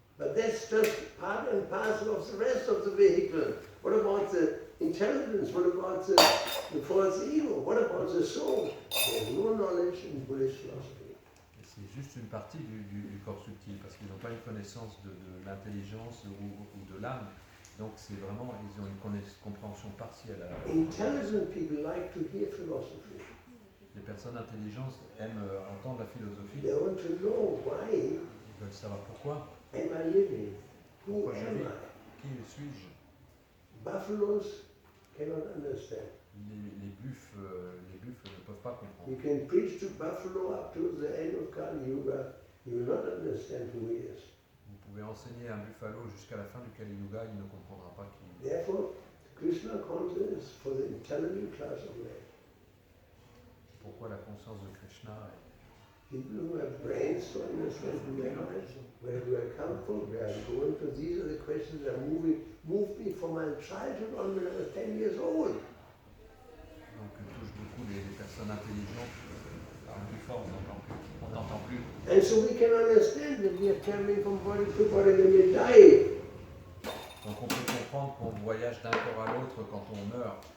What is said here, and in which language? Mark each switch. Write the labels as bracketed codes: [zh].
[en] But that's just part and parcel of the rest of the vehicle. What about the intelligence? What about the false ego? What about the soul? There's no knowledge in Buddhist philosophy. [fr] Et c'est juste une partie du corps subtil parce qu'ils n'ont pas une connaissance de l'intelligence ou de l'âme. Donc c'est vraiment, ils ont une compréhension partielle. [en] Intelligent people like to hear philosophy. [fr] Les personnes intelligentes aiment entendre la philosophie. [en] They want to know why [fr] Ils veulent savoir pourquoi. [en] am I living? Who [fr] Pourquoi je [en] am [fr] vis? [en] I? [fr] Qui suis-je? [en] Buffaloes cannot understand. [fr] Les buffles ne peuvent pas comprendre. [en] You can preach to buffalo up to the end of Kali Yuga, he will not understand who he is. [fr] Vous pouvez enseigner un buffalo jusqu'à la fin du Kali Yuga, il ne comprendra pas qui il est. [en] Therefore, Krishna consciousness is for the intelligent class of men. [fr] Pourquoi la conscience de Krishna est [en] People who have brains to understand and memorize where do I come from, where I'm going to, these are the questions that moved me from my childhood on when I was 10 years old. [fr] donc touche beaucoup les personnes intelligentes. Parle plus fort, on t'entend plus. [en] And so we can understand that we are traveling from body to body when we die. [fr] Donc on peut comprendre qu'on voyage d'un corps à l'autre quand on meurt.